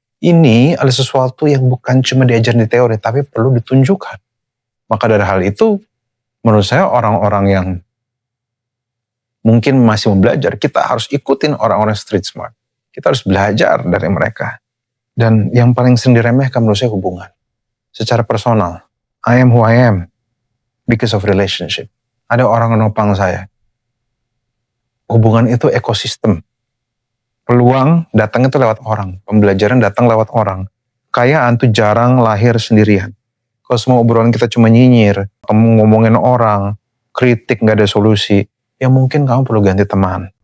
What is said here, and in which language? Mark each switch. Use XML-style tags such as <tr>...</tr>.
<id>Ini adalah sesuatu yang bukan cuma diajarin di teori, tapi perlu ditunjukkan. Maka dari hal itu, menurut saya orang-orang yang mungkin masih mau belajar, kita harus ikutin orang-orang street smart. Kita harus belajar dari mereka. Dan yang paling sering diremehkan menurut saya hubungan. Secara personal,</id> <en>I am who I am because of relationship.</en> <id>Ada orang yang nopang saya. Hubungan itu ekosistem. Peluang datang itu lewat orang. Pembelajaran datang lewat orang. Kekayaan itu jarang lahir sendirian. Kalau semua obrolan kita cuma nyinyir, kamu ngomongin orang, kritik gak ada solusi, ya mungkin kamu perlu ganti teman.</id>